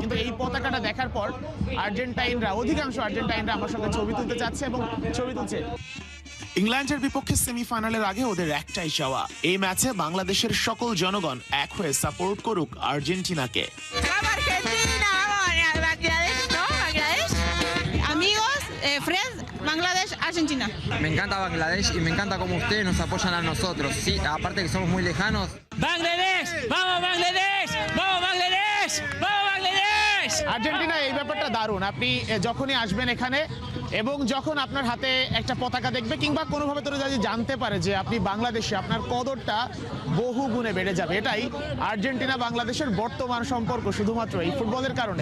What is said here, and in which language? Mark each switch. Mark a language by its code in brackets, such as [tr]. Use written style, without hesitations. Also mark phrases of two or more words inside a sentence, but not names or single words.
[bn] কিন্তু এই পতাকাটা দেখার পর অধিকাংশ আর্জেন্টাইনরা আমার সঙ্গে ছবি তুলতে চাচ্ছে এবং ছবি তুলছে। ইংল্যান্ডের বিপক্ষে সেমিফাইনালের আগে ওদের একটাই চাওয়া, এই ম্যাচে বাংলাদেশের সকল জনগণ এক হয়ে সাপোর্ট করুক আর্জেন্টিনাকে। Bangladesh, Argentina. [es] Me encanta Bangladesh y me encanta cómo ustedes nos apoyan a nosotros. Sí, aparte que somos muy lejanos. Bangladesh, vamos Bangladesh, vamos Bangladesh, vamos Bangladesh. [bn] আর্জেন্টিনা এই ব্যাপারটা দারুণ। আপনি যখনই আসবেন এখানে এবং যখন আপনার হাতে একটা পতাকা দেখবে কিংবা কোনোভাবে তোরা যদি জানতে পারে যে আপনি বাংলাদেশে, আপনার কদরটা বহু গুণে বেড়ে যাবে। এটাই আর্জেন্টিনা বাংলাদেশের বর্তমান সম্পর্ক, শুধুমাত্র এই ফুটবলের কারণে।